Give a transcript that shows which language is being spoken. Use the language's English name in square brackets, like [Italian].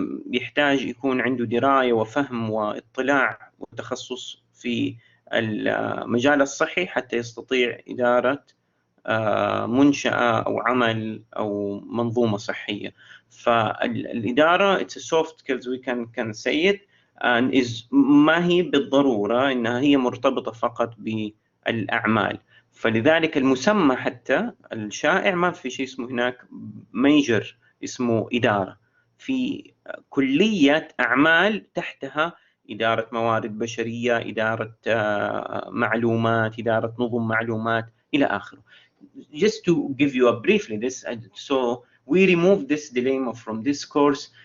[Arabic] يحتاج يكون عنده دراية وفهم واطلاع وتخصص في المجال الصحي حتى يستطيع إدارة منشأة أو عمل أو منظومة صحية. [English] فالإدارة it's a soft skills we can say it, and is [Arabic] ما هي بالضرورة إنها هي مرتبطة فقط بالأعمال. فلذلك المسمى حتى الشائع ما في شيء اسمه هناك major اسمه إدارة، في كلية أعمال تحتها إدارة موارد بشرية، إدارة معلومات، إدارة نظم معلومات إلى آخره. [English] Just to give you a briefly this, so we remove this dilemma from this course.